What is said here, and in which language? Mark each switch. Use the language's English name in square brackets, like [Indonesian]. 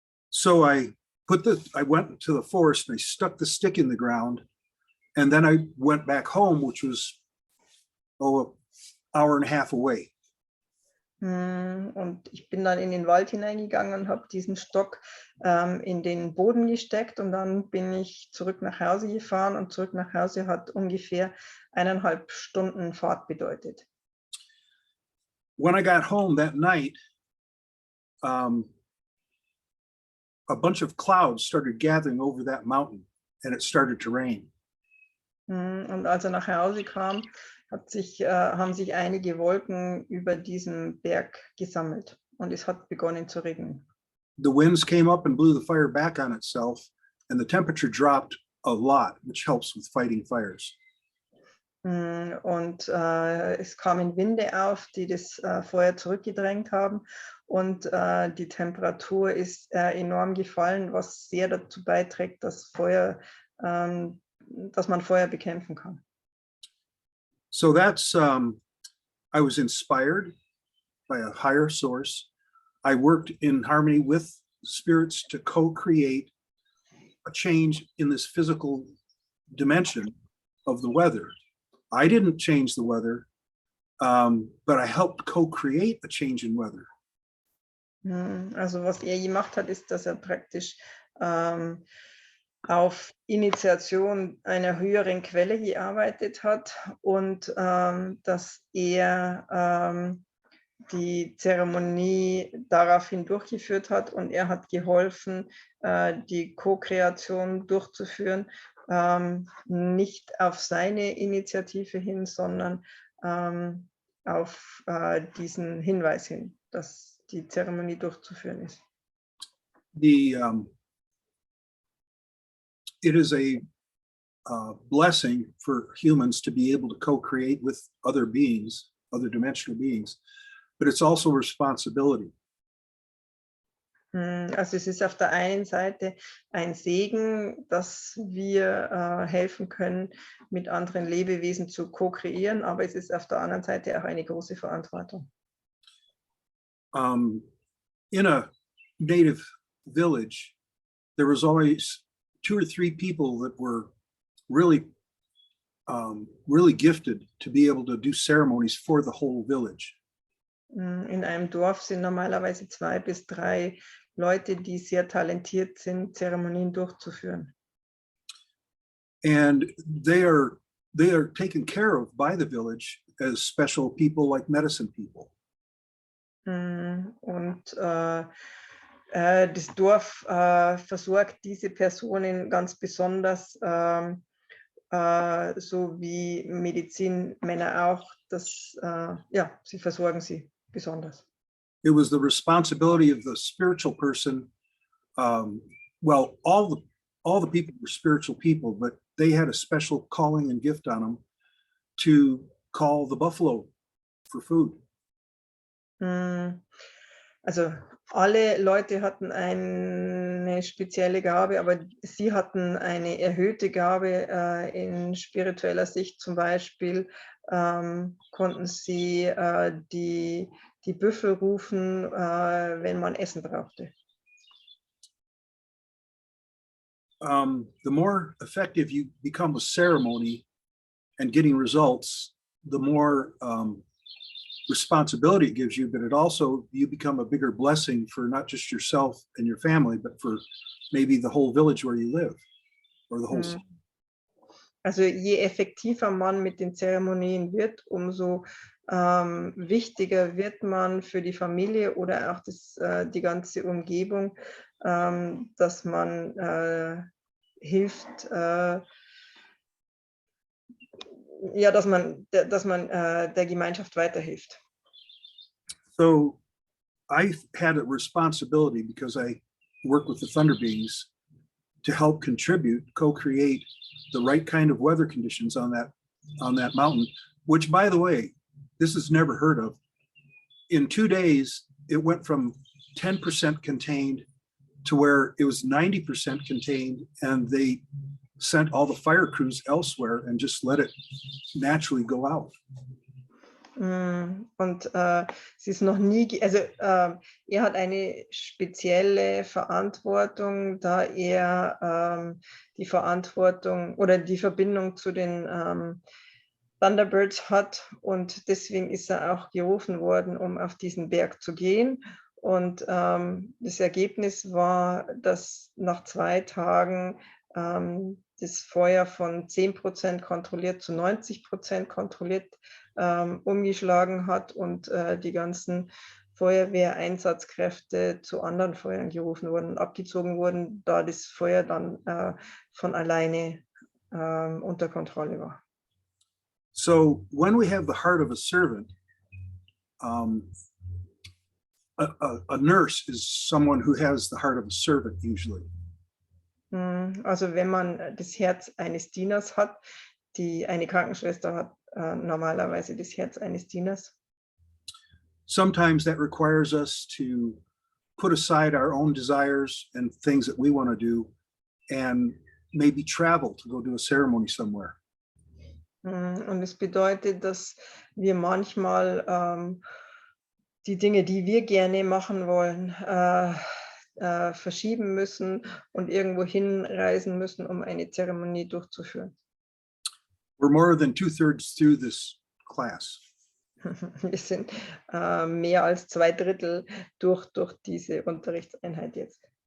[English] So I went to the forest and I stuck the stick in the ground, and then I went back home, which was an hour and a half away. [German] Und ich bin dann in den Wald hineingegangen und habe diesen Stock in den Boden gesteckt, und dann bin ich zurück nach Hause gefahren, und zurück nach Hause hat ungefähr 1,5 Stunden Fahrt bedeutet. [English] When I got home that night, a bunch of clouds started gathering over that mountain, and it started to rain. [German] Und als er nach Hause kam, haben sich einige Wolken über diesem Berg gesammelt, und es hat begonnen zu regnen. [English] The winds came up and blew the fire back on itself, and the temperature dropped a lot, which helps with fighting fires. [German] Und es kamen Winde auf, die das Feuer zurückgedrängt haben, und die Temperatur ist enorm gefallen, was sehr dazu beiträgt, dass man Feuer bekämpfen kann. [English] So that's, I was inspired by a higher source. I worked in harmony with spirits to co-create a change in this physical dimension of the weather. I didn't change the weather, but I helped co-create a change in weather. [German] Also was er gemacht hat, ist, dass er praktisch auf Initiation einer höheren Quelle gearbeitet hat, und dass er die Zeremonie daraufhin durchgeführt hat, und er hat geholfen, die Co-Kreation durchzuführen, nicht auf seine Initiative hin, sondern auf diesen Hinweis hin, dass die Zeremonie durchzuführen ist. [English] It is a blessing for humans to be able to co-create with other beings, other dimensional beings, but it's also a responsibility. [German] Also es ist auf der einen Seite ein Segen, dass wir helfen können, mit anderen Lebewesen zu ko-kreieren, aber es ist auf der anderen Seite auch eine große Verantwortung. [English] In a native village, there was always 2 or 3 people that were really gifted to be able to do ceremonies for the whole village. [German] In einem Dorf sind normalerweise 2 bis 3 Leute, die sehr talentiert sind, Zeremonien durchzuführen. [English] And they are taken care of by the village as special people, like medicine people. [German] Und das Dorf versorgt diese Personen ganz besonders, so wie Medizinmänner auch. Sie versorgen sie besonders. [English] It was the responsibility of the spiritual person. Well, all the people were spiritual people, but they had a special calling and gift on them to call the buffalo for food. [German] Also alle Leute hatten eine spezielle Gabe, aber sie hatten eine erhöhte Gabe in spiritueller Sicht. Zum Beispiel konnten sie die Büffel rufen, wenn man Essen brauchte. [English] The more effective you become with ceremony and getting results, the more responsibility it gives you, but you become a bigger blessing for not just yourself and your family, but for maybe the whole village where you live, or the whole city. [German] Also je effektiver man mit den Zeremonien wird, umso wichtiger wird man für die Familie oder auch die ganze Umgebung, dass man hilft, dass man der Gemeinschaft weiterhilft. [English] So I had a responsibility, because I work with the thunder beings, to help contribute, co-create the right kind of weather conditions on that mountain, which, by the way, this is never heard of. in 2 days, it went from 10% contained to where it was 90% contained, and they sent all the fire crews elsewhere and just let it naturally go out. [German] Und es ist noch nie, er hat eine spezielle Verantwortung, da er die Verantwortung oder die Verbindung zu den Thunderbirds hat, und deswegen ist er auch gerufen worden, um auf diesen Berg zu gehen. Und das Ergebnis war, dass nach 2 Tagen das Feuer von 10% kontrolliert zu 90% kontrolliert umgeschlagen hat, und die ganzen Feuerwehreinsatzkräfte zu anderen Feuern gerufen wurden und abgezogen wurden, da das Feuer dann von alleine unter Kontrolle war. [English] So when we have the heart of a servant, a nurse is someone who has the heart of a servant usually. [German] Also wenn man das Herz eines Dieners hat, eine Krankenschwester hat normalerweise das Herz eines Dieners. [English] Sometimes that requires us to put aside our own desires and things that we want to do and maybe travel to go do a ceremony somewhere. [German] Und es bedeutet, dass wir manchmal die Dinge, die wir gerne machen wollen, verschieben müssen und irgendwo hinreisen müssen, um eine Zeremonie durchzuführen. [English] We're more than 2/3 through this class. [German] Wir sind mehr als 2/3 durch diese Unterrichtseinheit jetzt.